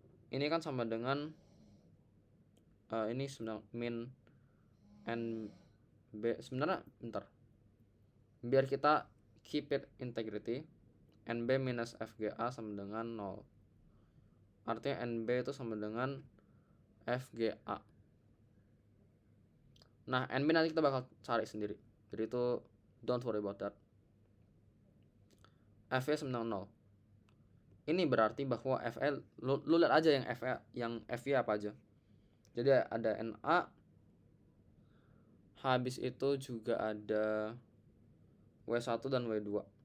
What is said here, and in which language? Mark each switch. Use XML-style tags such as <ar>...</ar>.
<id>Ini kan sama dengan ini sebenarnya min NB. Sebenarnya bentar, biar kita</id> <en>keep it integrity,</en> <id>NB minus FGA sama dengan 0. Artinya NB itu sama dengan FGA. Nah, NB nanti kita bakal cari sendiri. Jadi itu</id> <en>don't worry about that.</en> <id>FE sama dengan 0. Ini berarti bahwa FE, lu lihat aja yang FE apa aja. Jadi ada NA. Habis itu juga ada W1 dan W2.</id>